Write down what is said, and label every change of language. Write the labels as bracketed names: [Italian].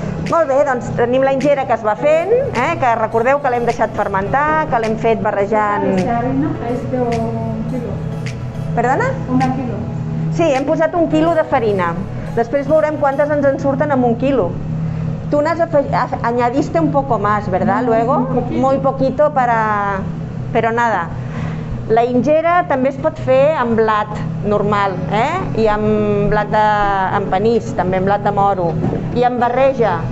[Catalan] Molt bé, doncs tenim la ingera que es va fent, que recordeu que l'hem deixat fermentar, que l'hem fet barrejant... [Spanish] Esta harina és de 1 quilo. [Catalan] Perdona? 1 quilo. Sí, hem posat 1 quilo de farina. Després veurem quantes ens en surten amb 1 quilo. [Spanish] Tú añadiste un poco más, ¿verdad? No, Luego, muy poquito pero nada. [Catalan] La ingera també es pot fer amb blat normal, i amb blat amb panís, també amb blat de moro. I amb barreja.